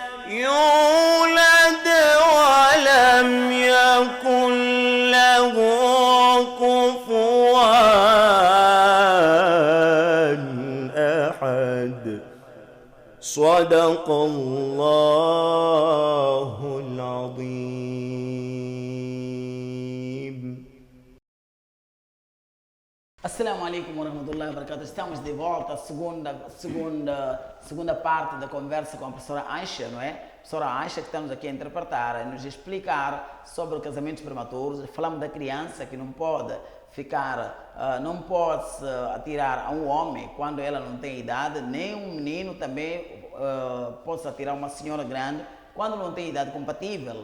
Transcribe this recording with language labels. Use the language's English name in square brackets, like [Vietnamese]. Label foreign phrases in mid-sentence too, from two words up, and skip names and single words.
[Arabic] يولد ولم يكن له كفوا أحد صدق الله العظيم. السلام عليكم ورحمة الله وبركاته. [Portuguese] Estamos de volta à segunda parte da conversa com a professora Aisha, não é? A professora Aisha que estamos aqui a interpretar, a nos explicar sobre casamentos prematuros. Falamos da criança que não pode ficar, não pode se atirar a um homem quando ela não tem idade, nem um menino também pode se atirar a uma senhora grande quando não tem idade compatível.